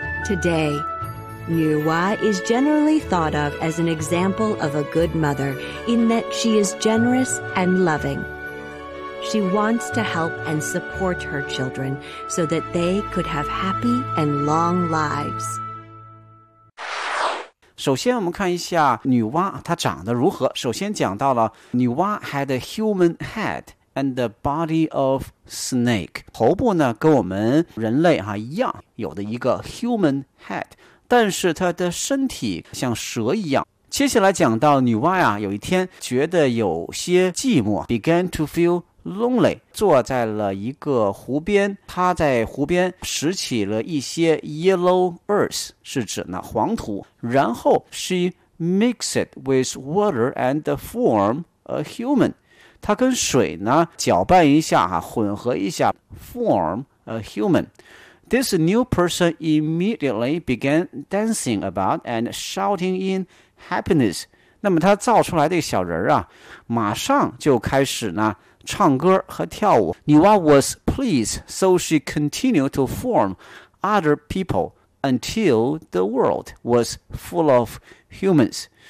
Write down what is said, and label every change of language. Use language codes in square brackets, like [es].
[en] Today, Nuwa is generally thought of as an example of a good mother in that she is generous and loving. She wants to help and support her children so that they could have happy and long lives. [zh] 首先我们看一下女娲她长得如何。首先讲到了 [en] 女娲 had a human head and the body of snake. [zh] 头部呢跟我们人类一样有的一个 [en] human head, [zh] 但是她的身体像蛇一样。接下来讲到女娲啊有一天觉得有些寂寞 [en] began to feel lonely, [zh] 坐在了一个湖边，她在湖边拾起了一些 [en] yellow earth, [zh] 是指呢黄土，然后 [en] she mixed with water and form a human, [zh] 她跟水呢搅拌一下混合一下 [en] form a human. This new person immediately began dancing about and shouting in happiness. [zh] 那么他造出来的小人啊，马上就开始呢唱歌和跳舞。 [en] 女娲 was pleased, so she continued to form other people until the world was full of humans.